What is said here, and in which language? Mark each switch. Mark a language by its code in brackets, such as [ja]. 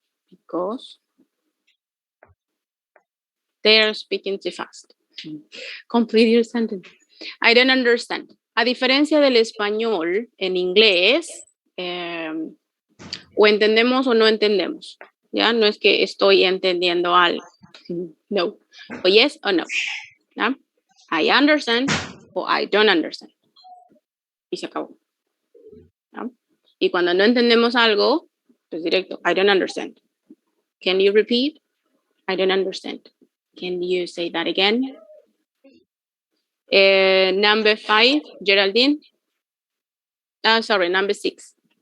[en] Because they are speaking too fast. Complete your sentence. I don't understand. [es] A diferencia del español, en inglés, o entendemos o no entendemos. ¿Ya? No es que estoy entendiendo algo. No. O yes o no. ¿Ya? [en] I understand o I don't understand. [es] Y se acabó. ¿Ya? Y cuando no entendemos algo, pues directo, [en] I don't understand. Can you repeat? I don't understand. Can you say that again? Number 5, Geraldine. Sorry, number 6.